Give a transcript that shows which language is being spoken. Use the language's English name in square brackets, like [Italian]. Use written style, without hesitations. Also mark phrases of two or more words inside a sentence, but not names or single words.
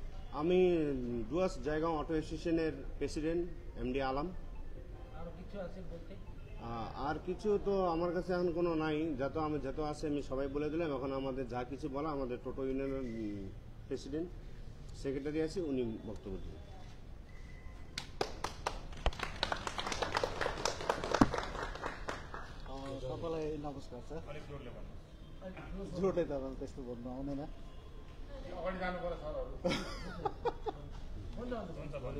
[Bangla] আমি ডুয়ার্স জায়গা অটো অ্যাসোসিয়েশনের প্রেসিডেন্ট এমডি আলম। আর কিছু তো আমার কাছে এখন কোনো নাই, যত আছে আমি সবাই বলে দিলাম। এখন আমাদের যা কিছু বলা আমাদের টোটো ইউনিয়নের [English] president secretary [Bangla] আছে, উনি বক্তব্য দেবেন। [Nepali] सबैलाई नमस्कार छ। अलिक जोडले भन्नु। जोडले त अब त्यस्तो भन्नु आउँदैन। अगाडि जानु पर्छ सरहरु। हुन्छ भन्नु।